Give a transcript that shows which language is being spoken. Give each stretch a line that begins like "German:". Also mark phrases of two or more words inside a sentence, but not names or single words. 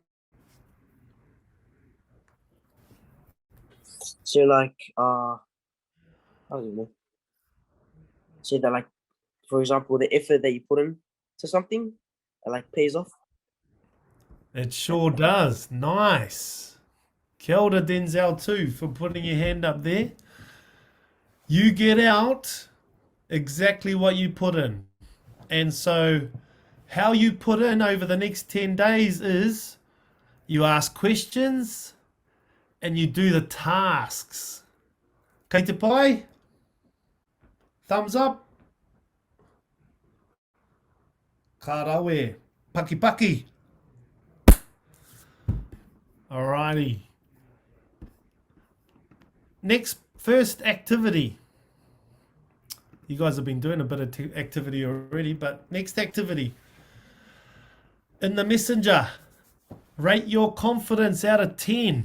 English: So like I don't know. So that like, for example, the effort that you put in to something, it like pays off. It sure does. Nice.
Māori: Kia ora,
English: Denzel, too, for putting your hand up there. You get out exactly what you put in. And so how you put in over the next 10 days is you ask questions and you do the tasks.
Māori: Kei te pai?
English: Thumbs up.
Māori: Ka rawe. Paki paki.
English: Alrighty. Next, first activity. You guys have been doing a bit of activity already, but next activity. In the messenger, rate your confidence out of 10.